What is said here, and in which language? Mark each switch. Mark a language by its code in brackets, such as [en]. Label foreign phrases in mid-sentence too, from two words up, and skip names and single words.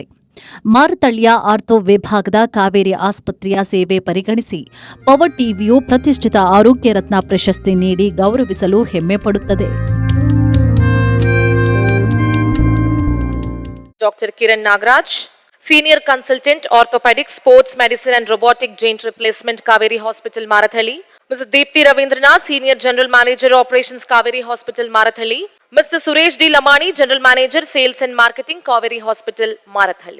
[kn] ಮಾರತ್ಹಳ್ಳಿಯ ಆರ್ಥೋ ವಿಭಾಗದ ಕಾವೇರಿ ಆಸ್ಪತ್ರೆಯ ಸೇವೆ ಪರಿಗಣಿಸಿ ಪವರ್ ಟಿವಿಯು ಪ್ರತಿಷ್ಠಿತ ಆರೋಗ್ಯ ರತ್ನ ಪ್ರಶಸ್ತಿ ನೀಡಿ ಗೌರವಿಸಲು ಹೆಮ್ಮೆ ಪಡುತ್ತದೆ. [en] Doctor Kiran Nagaraj, Senior Consultant Orthopedic, Sports Medicine and robotic joint replacement, Kaveri Hospital Marathalli. Mr. Deepthi Ravindranath, Senior General Manager Operations, Kaveri Hospital, Marathalli. Mr. Suresh D. Lamani, General Manager Sales and Marketing, Kaveri Hospital, Marathalli.